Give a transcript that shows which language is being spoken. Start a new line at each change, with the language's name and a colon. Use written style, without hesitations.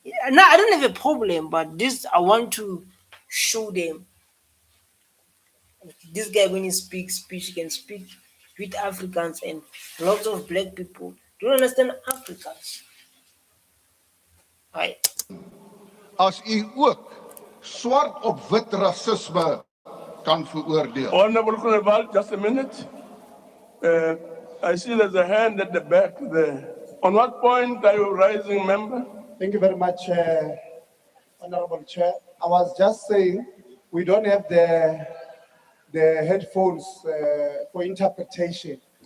English: No, I don't have a problem, but this I want to show them. This guy when he speaks speech, he can speak with Africans and lots of black people don't understand Africans. Right.
Afrikaans: As u ook swart op wit rasisme kan veroordeel.
English: Honorable Groenewald, just a minute. I see there's a hand at the back there. On what point are you rising, member? Thank you very much, Honorable Chair. I was just saying we don't have the headphones for interpretation.